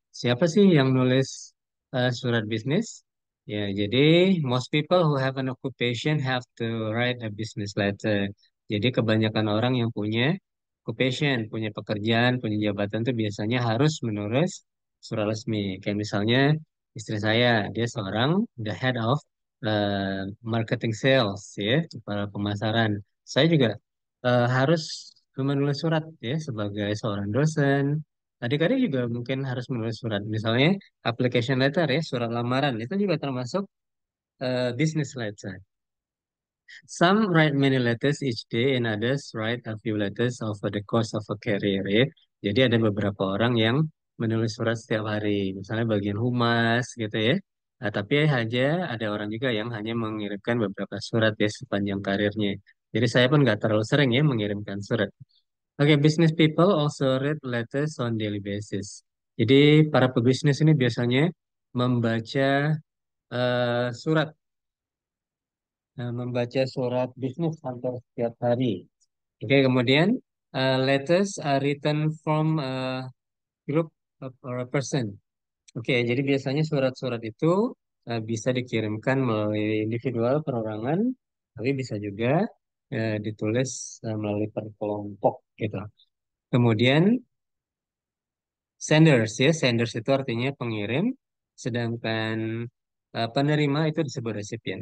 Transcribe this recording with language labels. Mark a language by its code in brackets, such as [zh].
[id] Siapa sih yang nulis surat bisnis? Ya, jadi [en] most people who have an occupation have to write a business letter. [id] Jadi kebanyakan orang yang punya occupation, punya pekerjaan, punya jabatan tuh biasanya harus menulis surat resmi. Kayak misalnya istri saya, dia seorang [en] the head of marketing sales [id] ya, kepala pemasaran. Saya juga harus menulis surat ya sebagai seorang dosen. Adik-adik juga mungkin harus menulis surat. Misalnya application letter ya, surat lamaran itu juga termasuk business letter. [en] Some write many letters each day and others write a few letters over the course of a career ya. [id] Jadi ada beberapa orang yang menulis surat setiap hari, misalnya bagian humas gitu ya. Tapi aja ada orang juga yang hanya mengirimkan beberapa surat ya sepanjang karirnya. Jadi saya pun nggak terlalu sering ya mengirimkan surat. [en] Oke, business people also read letters on daily basis. [id] Jadi para pebisnis ini biasanya membaca surat, membaca surat bisnis hampir setiap hari. Oke, kemudian [en] letters are written from a group or a person. [id] Oke, jadi biasanya surat-surat itu bisa dikirimkan melalui individual perorangan, tapi bisa juga ditulis melalui per kelompok gitu. Kemudian senders ya, senders itu artinya pengirim, sedangkan penerima itu disebut resipien.